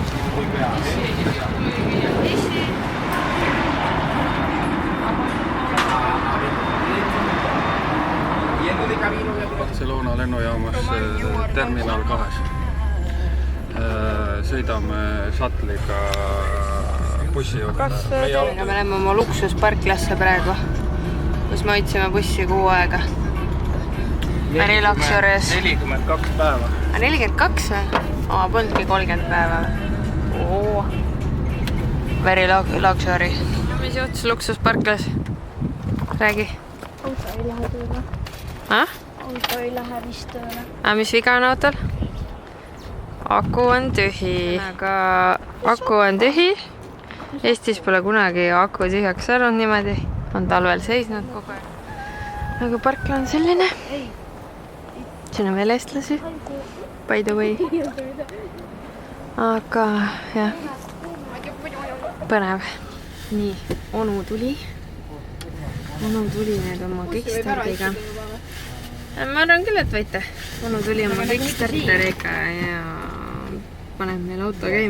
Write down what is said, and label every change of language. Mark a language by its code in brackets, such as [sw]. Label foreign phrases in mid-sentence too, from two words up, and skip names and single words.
[et] Barcelona lennujaamas terminal 2. Sõidame šatliga bussi juurde. Me oleme oma luksusparklasse praegu, kus me hoidsime bussi 6 aega. [en] Very luxurious. [et] 42 päeva. 42 või? Polnudki 30 päeva. [en] Very luxury. [et] Mis juhtus luksusparklas? Räägi. Auto ei lähe tööle. Auto ei lähe vist tööle. Mis viga on autol? Aku on tühi. Aga aku on tühi. Eestis pole kunagi aku tühjaks saanud niimoodi. On talvel seisnud kogu aeg. Aga parkla on selline. Siin on veel eestlasi. [en] By the way. [et] Aga jah. Põnev. Nii, onu tuli. Onu tuli nüüd oma Kickstarteriga. Ma arvan küll, et võite. Onu tuli oma Kickstarteriga ja paneb meil auto käima.